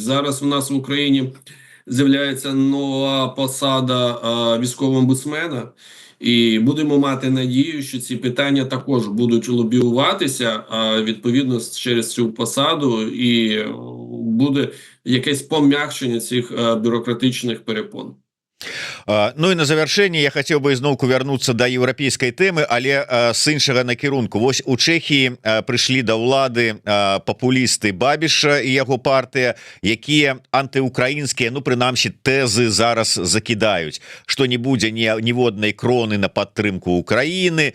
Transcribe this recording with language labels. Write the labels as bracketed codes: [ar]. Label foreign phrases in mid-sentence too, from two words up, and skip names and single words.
[uk] Зараз у нас в Україні з'являється нова посада військового омбудсмена, і будемо мати надію, що ці питання також будуть лобіюватися, відповідно, через цю посаду, і буде якесь пом'якшення цих бюрократичних перепон. [be] Ну і на завяршэнне я хацеў бы ізноўку вярнуцца да еўрапейскай тэмы, але з іншага накірунку. Вось у Чэхіі прыйшлі да ўлады папулісты Бабіша і яго партыя, якія антыукраінскія, ну прынамсі тэзы зараз закідаюць, што не будзе ніводнай кроны на падтрымку Украіны.